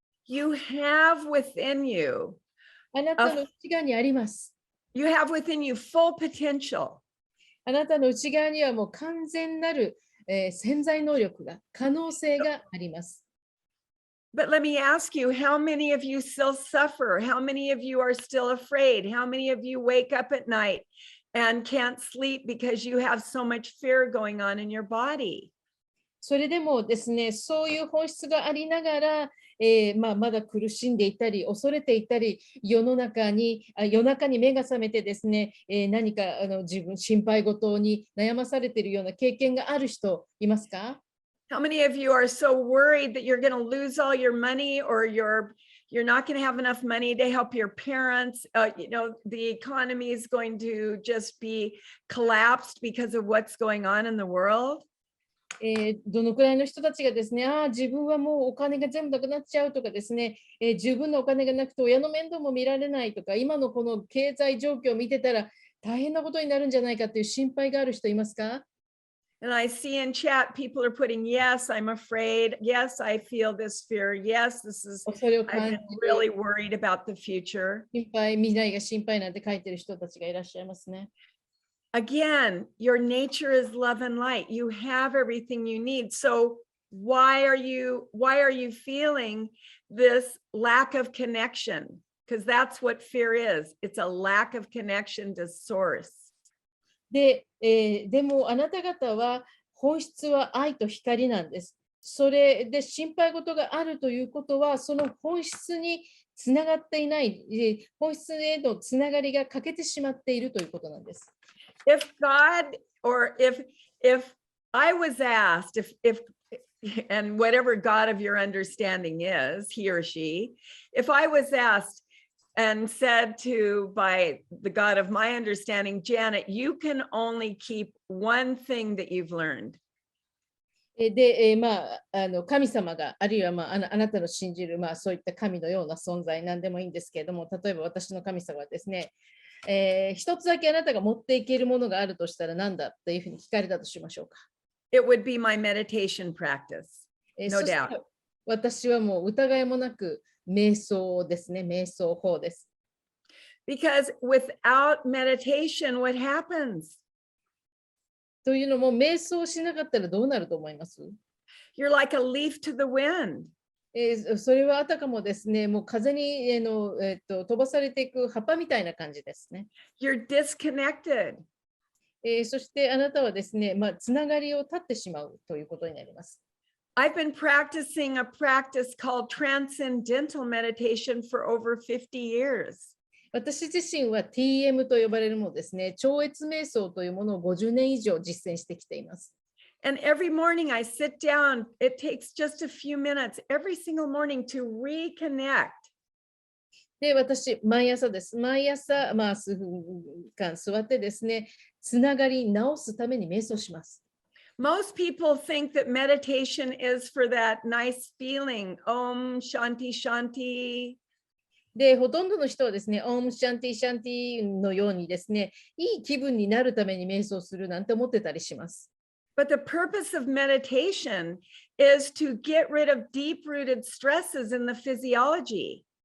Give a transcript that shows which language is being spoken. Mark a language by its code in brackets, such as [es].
[en] You have within you, [ja] あなたの内側にあります。 [en] you have within you full potential. [ja] あなたの内側にはもう完全なる、潜在能力が、可能性があります。 [en] But let me ask you, how many of you still suffer? How many of you are still afraid? How many of you wake up at night and can't sleep because you have so much fear going on in your body? [ja] それでもですね、そういう本質がありながら、まだ苦しんでいたり、恐れていたり、夜中に目が覚めてですね、何か自分、心配事に悩まされているような経験がある人いますか？ [en] How many of you are so worried that you're going to lose all your money or you're not going to have enough money to help your parents? The economy is going to just be collapsed because of what's going on in the world. [ja] どのくらいの人たちがですね、自分はもうお金が全部なくなっちゃうとかですね、十分なお金がなくて親の面倒も見られないとか、今のこの経済状況を見てたら大変なことになるんじゃないかという心配がある人いますか？ [en] And I see in chat, people are putting, yes, I'm afraid. Yes, I feel this fear. Yes, I've been really worried about the future. [ja] 未来が心配なんて書いてる人たちがいらっしゃいますね。 [en] Again, your nature is love and light. You have everything you need. So why are you feeling this lack of connection? Because that's what fear is. It's a lack of connection to source. [ja] でもあなた方は本質は愛と光なんです。それで心配事があるということは、その本質につながっていない、本質へのつながりが欠けてしまっているということなんです。 [en] If God or if I was asked, if and whatever God of your understanding is, he or she, if I was asked and said to by the God of my understanding, Janet, you can only keep one thing that you've learned. [ja] で、神様が、あるいは、あなたの信じる、そういった神のような存在、なんでもいいんですけれども、例えば私の神様はですね、一つだけあなたが持っていけるものがあるとしたら何だというふうに聞かれたとしましょうか。 [en] It would be my meditation practice, no doubt. [ja] 私はもう疑いもなく瞑想ですね、瞑想法です。 [en] Because without meditation, what happens? [ja] というのも、瞑想しなかったらどうなると思います？ [en] You're like a leaf to the wind. [ja] それはあたかもですね、もう風に飛ばされていく葉っぱみたいな感じですね。 [en] You're disconnected. [ja] そしてあなたはですね、つながりを断ってしまうということになります。 [en] I've been practicing a practice called transcendental meditation for over 50 years. [ja] 私自身は TM と呼ばれるものですね、超越瞑想というものを50年以上実践してきています。 [en] And every morning I sit down, it takes just a few minutes every single morning to reconnect. [ja] で、私、毎朝です。毎朝、数分間座ってですね、つながり直すために瞑想します。 [en] Most people think that meditation is for that nice feeling, Om Shanti Shanti. [ja] で、ほとんどの人はですね、オムシャンティシャンティのようにですね、いい気分になるために瞑想するなんて思ってたりします。 [en] But the purpose of meditation is to get rid of deep-rooted stresses in the physiology.